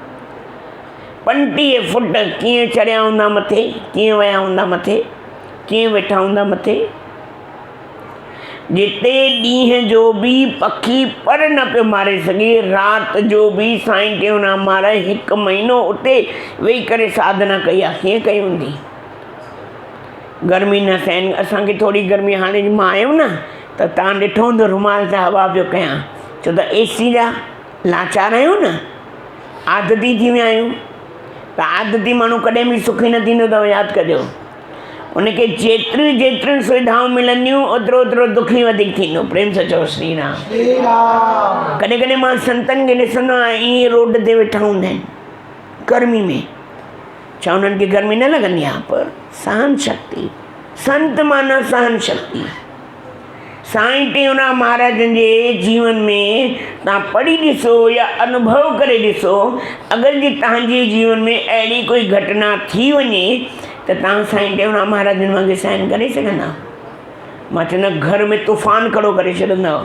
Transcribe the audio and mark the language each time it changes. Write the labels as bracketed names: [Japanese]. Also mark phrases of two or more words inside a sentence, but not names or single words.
[Sindhi] 25 फुट कीअं चढ़िया हूंदा मथे कीअं विया हूंदा मथे कीअं वेठा हूंदा मथे जिते ॾींहं जो बि पखी पर न पियो मारे सघे राति जो बि साईं टेऊंराम महाराज 1 महीनो उते वेही करे साधना कई आहे कीअं कई हूंदी गर्मी न सहन असांखे थोरी गर्मी हाणे मां आहियूं न त तव्हां ॾिठो हूंदो रुमाल सां हवा पियो कयां छो त AC जा लाचार आहियूं न आदती थी विया आहियूं त आदती माण्हू कॾहिं बि सुखी न थींदो अथव यादि कजो उनखे जेतिरियूं जेतिरियूं सुविधाऊं मिलंदियूं ओतिरो ओतिरो दुखी वधीक थींदो। प्रेम सां चओ श्री राम। श्री राम। कॾहिं कॾहिं मां संतनि खे ॾिसंदो आहियां ईअं रोड ते वेठा हूंदा आहिनि गर्मी में। छा उन्हनि खे गर्मी न लॻंदी आहे? पर सहन शक्ति, संत माना सहन शक्ति। साईं टेऊंराम महाराजनि जे जीवन में तव्हां पढ़ी ॾिसो या अनुभव करे ॾिसो, अगरि जे तव्हांजे जीवन में अहिड़ी कोई घटना थी वञे त तव्हां साईं टेऊंराम महाराजनि वांगुरु सहन करे सघंदा? मां चवंदा घर में तूफ़ान खड़ो करे छॾंदव।